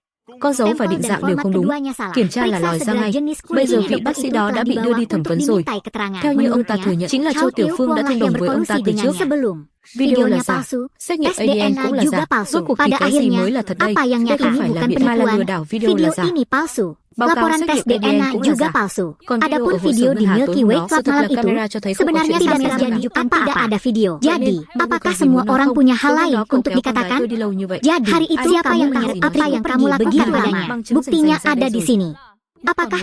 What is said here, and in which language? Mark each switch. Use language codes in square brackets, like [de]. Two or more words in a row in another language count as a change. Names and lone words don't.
[vi] Con dấu và định dạng đều không đúng. Kiểm tra là lòi ra ngay. Bây giờ vị bác sĩ đó đã bị đưa đi thẩm vấn rồi. Theo như ông ta thừa nhận, chính là Châu Tiểu Phương đã thông đồng với ông ta từ trước. Video là giả, xét nghiệm ADN cũng là giả. Rốt cuộc thì cái gì mới là thật đây? Đây không phải là biện mà là lừa đảo, video là giả. [id] Laporan tes DNA juga palsu. Adapun video di Milky Way Club malam itu sebenarnya tidak terjadi, tidak ada video. Jadi, apakah semua orang punya hal lain untuk dikatakan? Jadi, hari itu siapa yang tahu apa yang kamu lakukan padanya? Buktinya ada di sini.